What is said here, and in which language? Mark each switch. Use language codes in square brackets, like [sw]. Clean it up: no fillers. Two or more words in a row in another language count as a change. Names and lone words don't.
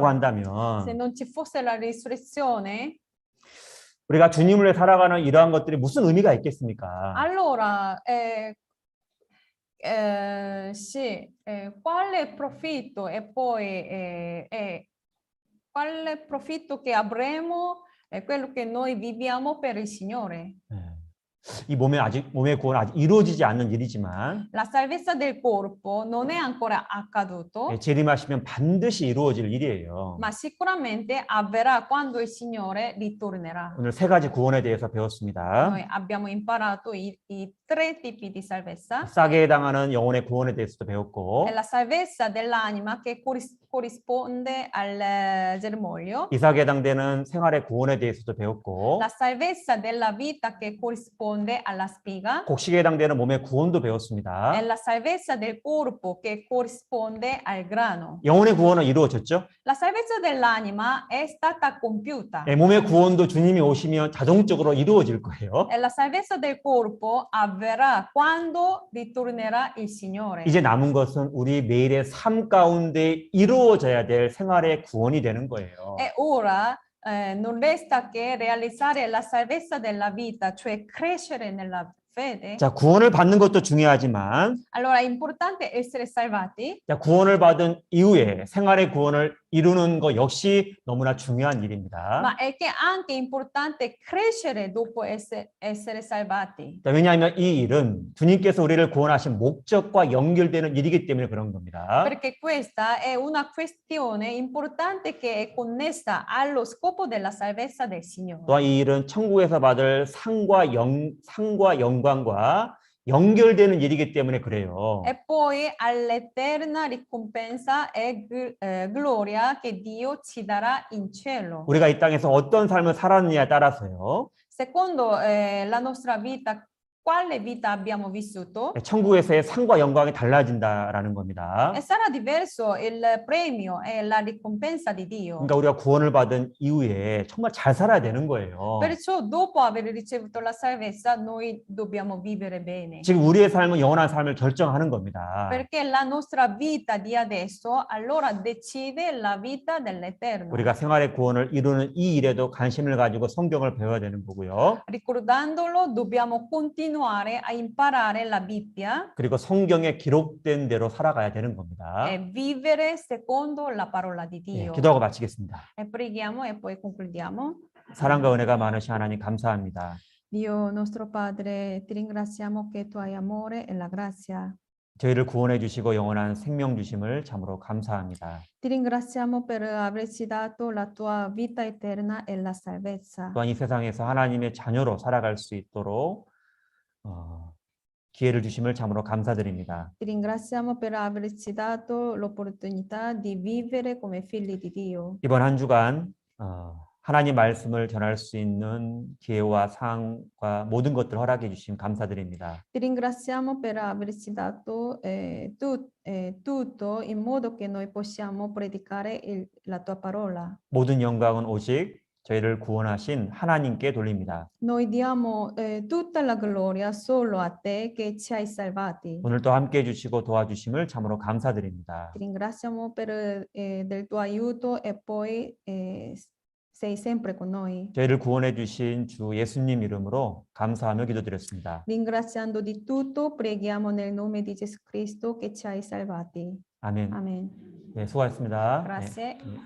[it] Se [ko] 한다면 [it] non ci fosse la risurrezione, [ko] 우리가 주님을 위해 살아가는 이러한 것들이 무슨 의미가 있겠습니까? [it] allora sì, quale profitto e poi quale profitto che avremo è quello che noi viviamo per il Signore. [ko] 네. 이 몸의 구원 아직 이루어지지 않는 일이지만 [it] La salvezza del corpo non è ancora accaduto, [ko] 재림하시면 반드시 이루어질 일이에요. [it] ma sicuramente avverrà quando il Signore ritornerà. [ko] 오늘 세 가지 구원에 대해서 배웠습니다. [it] Noi abbiamo imparato i tre tipi di salvezza. [ko] 싸게 해당하는 영혼의 구원에 대해서도 배웠고 [it] È la salvezza dell'anima che corrisponde al germoglio, [ko] 이삭에 해당되는 생활의 구원에 대해서도 배웠고 [it] la salvezza della vita che corrisponde alla spiga [ko] 곡식에 해당되는 몸의 구원도 배웠습니다. [it] e la salvezza del corpo che corrisponde al grano. [ko] 영혼의 구원은 이루어졌죠? [it] La salvezza dell'anima è stata compiuta [ko] 네, 몸의 구원도 주님이 오시면 자동적으로 이루어질 거예요. [it] e la salvezza del corpo avverrà quando ritornerà il Signore. [ko] 이제 남은 것은 우리 매일의 삶 가운데 이루어져야 될 생활의 구원이 되는 거예요. [it] E ora non resta che realizzare la salvezza della vita, cioè crescere nella fede. [ko] 자, 구원을 받는 것도 중요하지만 [it] Allora è importante essere salvati, [ko] 자, 구원을 받은 이후에 생활의 구원을 이루는 것 역시 너무나 중요한 일입니다. [it] ma è che è anche importante crescere dopo essere salvati. [ko] 자, 왜냐하면 이 일은 주님께서 우리를 구원하신 목적과 연결되는 일이기 때문에 그런 겁니다. [it] Perché questa è una questione importante che è connessa allo scopo della salvezza del Signore. [ko] 또한 이 일은 천국에서 받을 상과 영광과 연결되는 일이기 때문에 그래요. [it] E poi all'eterna ricompensa e gloria che Dio ci darà in cielo. [ko] 우리가 이 땅에서 어떤 삶을 살았느냐에 따라서요. [it] Secondo la nostra vita, quale vita abbiamo vissuto? [ko] 천국에서의 상과 영광이 달라진다라는 겁니다. [it] E sarà diverso il premio e la ricompensa di Dio. [ko] 그러니까 우리가 구원을 받은 이후에 정말 잘 살아야 되는 거예요. [it] Perciò dopo aver ricevuto la salvezza noi dobbiamo vivere bene. [ko] 지금 우리의 삶은 영원한 삶을 결정하는 겁니다. [it] Perché la nostra vita di adesso allora decide la vita dell'eterno. [ko] 우리가 생활의 구원을 이루는 이 일에도 관심을 가지고 성경을 배워야 되는 거고요. [it] Ricordandolo dobbiamo continuare a imparare la Bibbia [ko] 그리고 성경에 기록된 대로 살아가야 되는 겁니다. [it] e vivere secondo la parola di [ko] 예, [it] Dio. [ko] 기도하고 마치겠습니다. [it] E preghiamo e poi concludiamo. [ko] 사랑과 은혜가 많으신 하나님 감사합니다. [it] Dio nostro Padre, ti ringraziamo che tu hai amore e la grazia. [ko] 저희를 구원해 주시고 영원한 생명 주심을 참으로 감사합니다. [it] Ti ringraziamo per averci dato la tua vita eterna e la salvezza. [ko] 또한 이 세상에서 하나님의 자녀로 살아갈 수 있도록 기회를 주심을 참으로 감사드립니다. [it] Ti ringraziamo per averci dato l'opportunità di vivere come figli di Dio. [ko] 이번 한 주간 하나님 말씀을 전할 수 있는 기회와 상황과 모든 것들 허락해 주심 감사드립니다. [it] Ti ringraziamo per averci dato tutto in modo che noi possiamo predicare la tua parola. [ko] 모든 영광은 오직 저희를 구원하신 하나님께 돌립니다. [it] Noi diamo tutta la gloria solo a te che ci hai salvati. [ko] 오늘도 함께 해주시고 도와주심을 참으로 감사드립니다. [it] Ti ringraziamo del tuo aiuto e poi sei sempre con noi. [ko] 저희를 구원해 주신 주 예수님 이름으로 감사하며 기도드렸습니다. [it] Ringraziando di tutto, preghiamo nel nome di Gesù Cristo che ci hai salvati. [ko] 아멘. [it] Amen. [ko] 네, 수고하셨습니다. [it] Grazie.